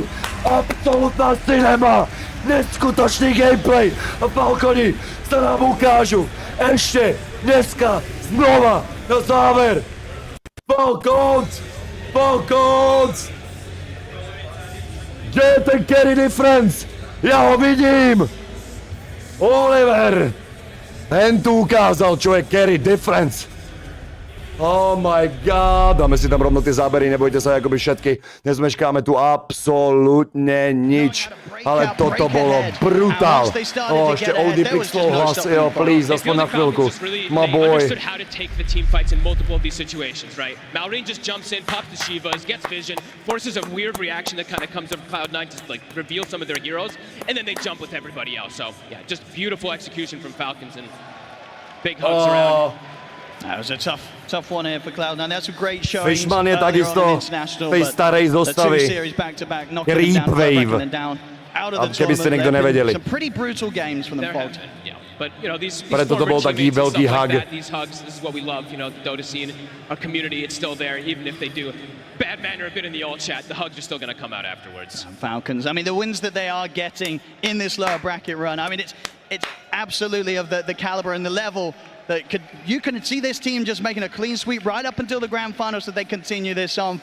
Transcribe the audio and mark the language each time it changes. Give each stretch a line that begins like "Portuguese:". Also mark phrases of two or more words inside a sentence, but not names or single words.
Slovak: Absolutná cinema! Neskutočný gameplay! A Falconi sa nám ukážu! Ešte dneska znova na záver! Falcons! Kde je ten
English: carry difference?
Slovak: Ja ho vidím! Oliver! Ten tu ukázal, čo je
English: carry difference. Oh my god,
Slovak: dáme si tam rovno tie zábery, nebojte sa, akoby všetky. Nezmeškáme tu absolútne nič. Ale toto bolo brutál. Ešte OD Pixel hlas, jo, please, aspoň na chvíľku.
English: My boy. Malrine just jumps in, pops the Shivas, gets vision, forces a weird reaction that kind of comes from Cloud9 to like reveal some of their heroes, and then they jump with everybody else. So yeah, just beautiful execution from Falcons and big hugs around. That was a tough one here for Cloud9. That's a great show.
Slovak: Fishman je takisto v tej starej zostavy.
English: Creep Wave.
Slovak: A keby ste niekto nevedeli. Preto to bol taký veľký hug.
English: These hugs, this is what we love, you know, the Dota scene, our community, it's still there, even if they do bad manner a bit in the alt chat, the hugs are still going to come out afterwards. Falcons, I mean, the wins that they are getting in this lower bracket run, I mean, it's absolutely of the caliber and the level that you can see this team just making a clean sweep right up until the grand finals that they continue this on.